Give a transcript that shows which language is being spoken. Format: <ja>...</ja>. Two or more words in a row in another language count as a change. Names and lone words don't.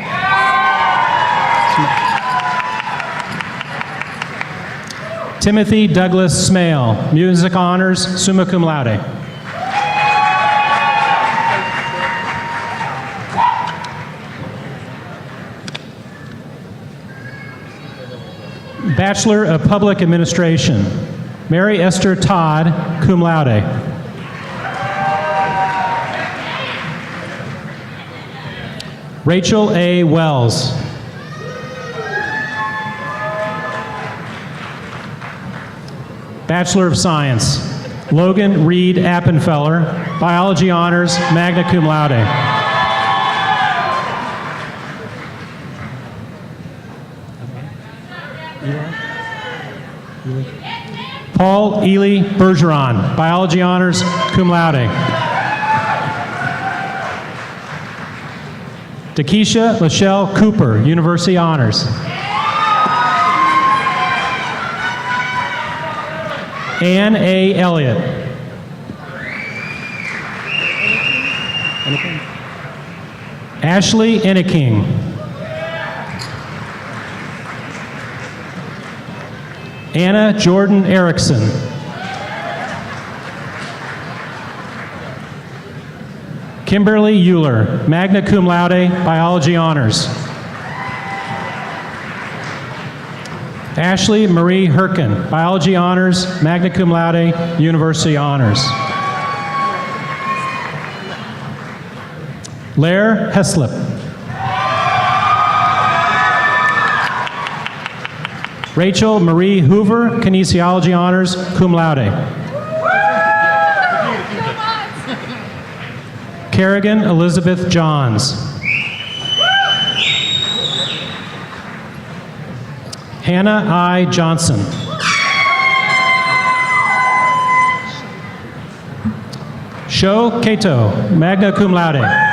<en>Timothy Douglas Smale, Music Honors,</en> <la>summa cum laude.</la> <en>Bachelor of Public Administration, Mary Esther Todd,</en> <la>cum laude.</la> <en>Rachel A. Wells. Bachelor of Science, Logan Reed Appenfeller, Biology Honors,</en> <la>magna cum laude.</la> <en>Paul Ely Bergeron, Biology Honors,</en> <la>cum laude.</la> <en>Takesha Lachelle Cooper, University Honors. Ann A. Elliott. Ashley Enneking. Anna Jordan Erickson. Kimberly Euler,</en> <la>magna cum laude,</la> <en>Biology Honors. Ashley Marie Herkin, Biology Honors,</en> <la>magna cum laude,</la> <en>University Honors. Lair Heslip. Rachel Marie Hoover, Kinesiology Honors,</en> <la>cum laude.</la> <en>Kerrigan Elizabeth Johns. Hannah I. Johnson. Sho Kato,</en> <la>magna cum laude.</la>